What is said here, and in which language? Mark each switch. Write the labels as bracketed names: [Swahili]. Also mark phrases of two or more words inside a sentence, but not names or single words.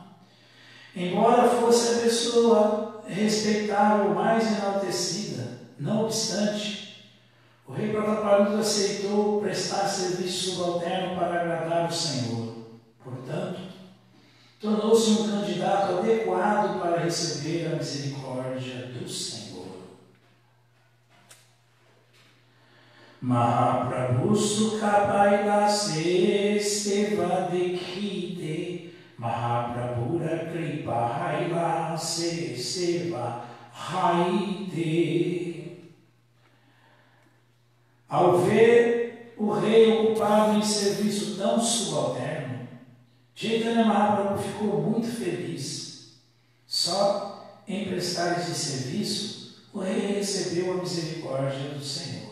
[Portuguese] Embora fosse a pessoa respeitável mais enaltecida, não obstante, o rei Prataparudra aceitou prestar serviço subalterno para agradar o Senhor. Portanto, tornou-se um candidato adequado para receber a misericórdia do Senhor. [Bangla] মহাপ্রভু সুখ পাইল সেবা দেখিতে মহাপ্রভুর কৃপা হৈল সেবা হৈতে. [Portuguese] Ao ver o rei ocupado em serviço tão subalterno, Chaitanya Mahaprabhu ficou muito feliz. Só em prestar esse serviço, o rei recebeu a misericórdia do Senhor.